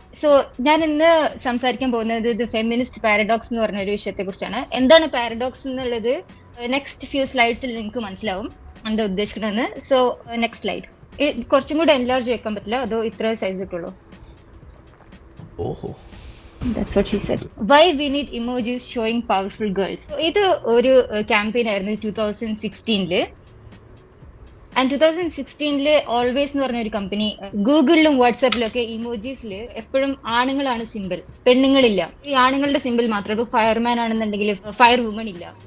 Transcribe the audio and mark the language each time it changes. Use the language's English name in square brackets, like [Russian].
[Malayalam] So ഞാൻ ഇന്ന് സംസാരിക്കാൻ പോകുന്നത് ഇത് ഫെമിനിസ്റ്റ് പാരഡോക്സ് എന്ന് പറഞ്ഞ ഒരു വിഷയത്തെ കുറിച്ചാണ്. എന്താണ് പാരഡോക്സ് എന്നുള്ളത് നെക്സ്റ്റ് ഫ്യൂ സ്ലൈഡ്സിൽ നിങ്ങൾക്ക് മനസ്സിലാവും എന്താ ഉദ്ദേശിക്കണമെന്ന്. [English] So next slide. [Malayalam] കുറച്ചും കൂടെ എൻലാർജ് വെക്കാൻ പറ്റില്ല, അതോ ഇത്ര സൈസ് കിട്ടുള്ളൂ? ഓഹോ, [English] That's what she said. Why we need emojis showing powerful girls. [Malayalam] ഇത് ഒരു ക്യാമ്പയിൻ ആയിരുന്നു 2016 ആൻഡ് 2016 ഓൾവേസ് എന്ന് പറഞ്ഞ ഒരു കമ്പനി ഗൂഗിളിലും വാട്സാപ്പിലും ഒക്കെ ഇമോജീസിൽ എപ്പോഴും ആണുങ്ങളാണ് സിമ്പിൾ, പെണ്ണുങ്ങളില്ല. ഈ ആണുങ്ങളുടെ സിമ്പിൾ മാത്രമേ. ഇപ്പോൾ ഫയർമാൻ ആണെന്നുണ്ടെങ്കിൽ ഫയർ വുമൺ ഇല്ല.